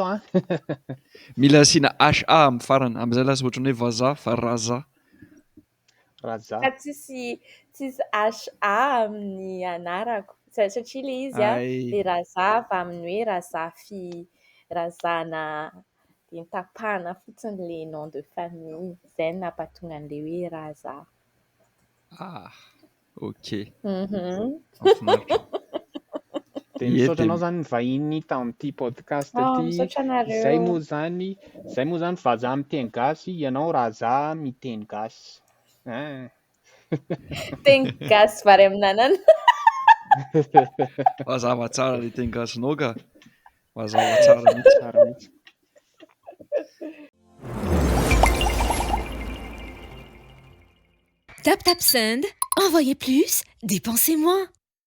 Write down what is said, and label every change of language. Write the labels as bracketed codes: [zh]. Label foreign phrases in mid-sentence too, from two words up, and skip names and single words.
[mg] Mila asiana HA amin'ny farany amin'izay lasa ohatran'ny hoe vazaha fa raza. Raza. Fa tsisy HA amin'ny anarako satria ilay izy dia raza fa amin'ny hoe razana dia nitapahana fotsiny ilay [fr] nom de famille [mg] izay no nampahatonga an'ilay hoe raza. Ok. Dia misaotra anao izany mivahiny tamin'ity podcast ity. Izay moa izany vazaha miteny gasy, ianao raza miteny gasy. Teny gasy vary amin'anana. Mazava tsara ilay teny gasinao ka. Mazava tsara mihitsy. [fr] Tap tap send, envoyez plus, dépensez moins.